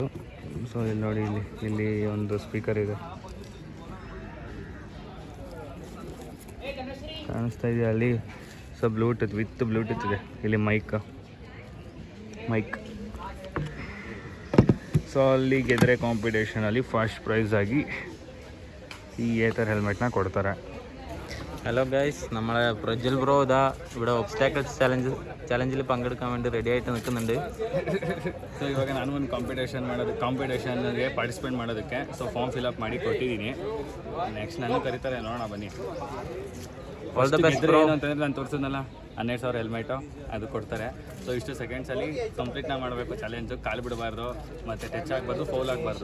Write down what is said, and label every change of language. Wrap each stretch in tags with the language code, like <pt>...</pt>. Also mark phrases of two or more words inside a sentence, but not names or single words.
<kn>ಸೊ ಇಲ್ಲಿ ನೋಡಿ, ಇಲ್ಲಿ ಒಂದು ಸ್ಪೀಕರ್ ಇದೆ ಕಾಣಿಸ್ತಾ ಇದೆಯಾ ಅಲ್ಲಿ. ಸೊ</kn> <en>Bluetooth with Bluetooth</en> <kn>ಇದೆ. ಇಲ್ಲಿ ಮೈಕ್. ಸೊ ಅಲ್ಲಿ ಗೆದ್ರೆ ಕಾಂಪಿಟೇಷನಲ್ಲಿ</kn> <en>first prize</en> <ml>ആയി ഈ ഏതർ ഹെൽമെറ്റിനെ കൊടുത്തറ.</ml> <en>hello guys,</en> <ml>നമ്മളെ പ്രജ്വൽ ബ്രോ ഇതാ ഇവിടെ ഒബ്സ്റ്റാക്കിൾസ് ചലഞ്ചിൽ പങ്കെടുക്കാൻ വേണ്ടി റെഡി ആയിട്ട് നിൽക്കുന്നുണ്ട്.</ml> <kn>ಸೊ ಇವಾಗ ನಾನು ಒಂದು ಕಾಂಪಿಟೇಷನ್ಗೆ ಪಾರ್ಟಿಸಿಪೇಟ್ ಮಾಡೋದಕ್ಕೆ ಸೊ</kn> <en>form fill up</en> <kn>ಮಾಡಿ ಕೊಟ್ಟಿದ್ದೀನಿ. ನೆಕ್ಸ್ಟ್ ನಾನು ಕರೀತಾರೆ, ನೋಡೋಣ ಬನ್ನಿ.</kn> <en>All the best bro.</en> <kn>ಏನು ಅಂತಂದರೆ ನಾನು ತೋರಿಸಿದ್ನಲ್ಲ 12,000 ಹೆಲ್ಮೆಟು ಅದು ಕೊಡ್ತಾರೆ. ಸೊ ಇಷ್ಟು ಸೆಕೆಂಡ್ಸಲ್ಲಿ ಕಂಪ್ಲೀಟ್ನ ಮಾಡಬೇಕು ಚಾಲೆಂಜು. ಕಾಲು ಬಿಡಬಾರ್ದು, ಮತ್ತು ಟಚ್ ಆಗಬಾರ್ದು, ಫೌಲ್ ಆಗಬಾರ್ದು.</kn>